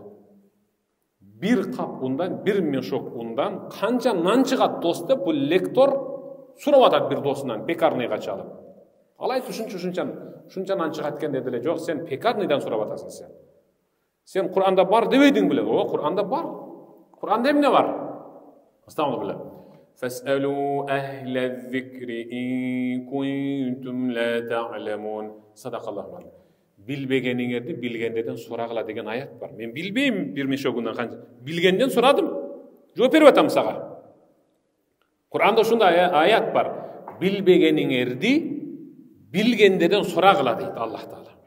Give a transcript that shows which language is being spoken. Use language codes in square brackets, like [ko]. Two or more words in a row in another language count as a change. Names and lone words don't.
[ky] Бир кап ундан, бир мешок ундан канча нан чыгат дос деп бул лектор сурап атат бир досунан пекарныйга чалып. Ал айтты: ушунча нан чыгат экен деди эле. Жок, сен пекарныйдан сурап атасың сен. Сен Кур'анда бар дебейдиң беле? Кур'анда бар. Кур'анда эмне бар? Астагфирулла. [ar] فاسألوا أهل الذكر إن كنتم لا تعلمون. صدق الله عليه. [ky] Билбегениңерди билгендерден сурагыла деген аят бар. Мен билбейм бир мешогундан канча. Билгенден сурадым. Жооп берип атам сага. Кур'анда ушундай аят бар. Билбегениңерди билгендерден сурагыла дейт Аллах Таала.